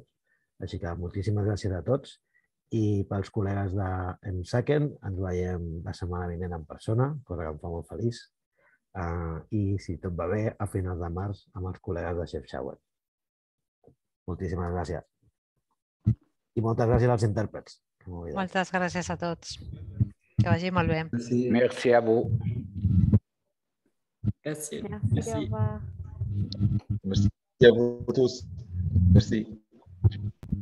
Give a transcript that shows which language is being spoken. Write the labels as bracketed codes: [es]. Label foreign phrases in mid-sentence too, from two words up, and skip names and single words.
[ca] Així que moltíssimes gràcies a tots i pels col·legues d'Emsaken ens veiem la setmana vinent en persona, cosa que em fa molt feliç, i si tot va bé, a finals de març amb els col·legues de Xemxaua. Moltíssimes gràcies. I moltes gràcies als intèrprets. Moltes gràcies a tots. Que vagi molt bé. [fr] Merci a vous. Merci. Merci à vous tous. Merci.